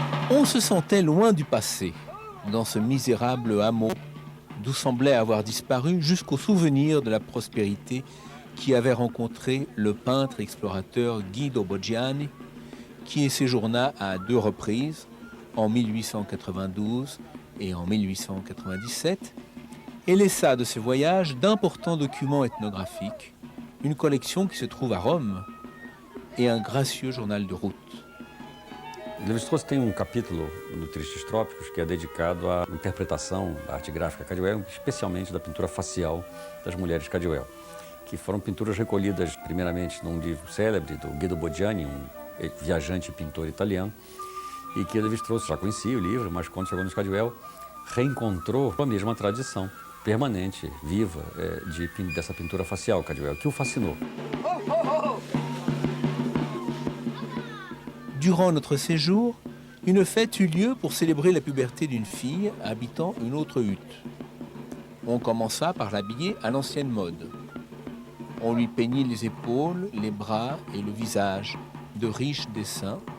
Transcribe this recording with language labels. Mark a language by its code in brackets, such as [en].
[fr] On se sentait loin du passé, dans ce misérable hameau, d'où semblait avoir disparu jusqu'au souvenir de la prospérité qui avait rencontré le peintre explorateur Guido Boggiani, qui y séjourna à 2 reprises, en 1892 et en 1897, et laissa de ses voyages d'importants documents ethnographiques, une collection qui se trouve à Rome et un gracieux journal de route. [pt] Lévi-Strauss tem capítulo no Tristes Trópicos que é dedicado à interpretação da arte gráfica Caldwell, especialmente da pintura facial das mulheres Caldwell, que foram pinturas recolhidas primeiramente num livro célebre do Guido Boggiani, viajante e pintor italiano, e que Lévi-Strauss já conhecia o livro, mas quando chegou nos Caldwell, reencontrou a mesma tradição permanente, viva, dessa pintura facial Caldwell, que o fascinou. [fr] Durant notre séjour, une fête eut lieu pour célébrer la puberté d'une fille habitant une autre hutte. On commença par l'habiller à l'ancienne mode. On lui peignit les épaules, les bras et le visage de riches dessins.